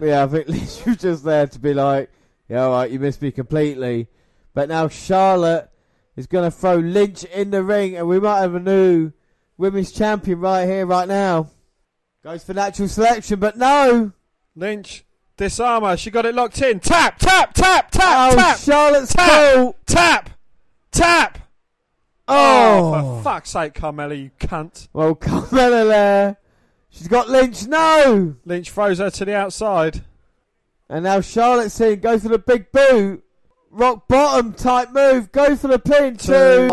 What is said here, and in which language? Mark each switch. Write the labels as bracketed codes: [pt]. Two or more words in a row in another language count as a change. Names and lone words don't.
[en] Yeah, I think Lynch was just there to be like, yeah, all right, you missed me completely. But now Charlotte is going to throw Lynch in the ring, and we might have a new women's champion right here, right now. Goes for natural selection, but no. Lynch, disarmer. She got it locked in. Tap, tap, tap, tap, oh, tap. Charlotte's tap, tap, tap. Oh, for fuck's sake, Carmella, you cunt. Well, Carmella there. She's got Lynch. No. Lynch throws her to the outside. And now Charlotte's in. Go for the big boot. Rock bottom type move. Go for the pin too.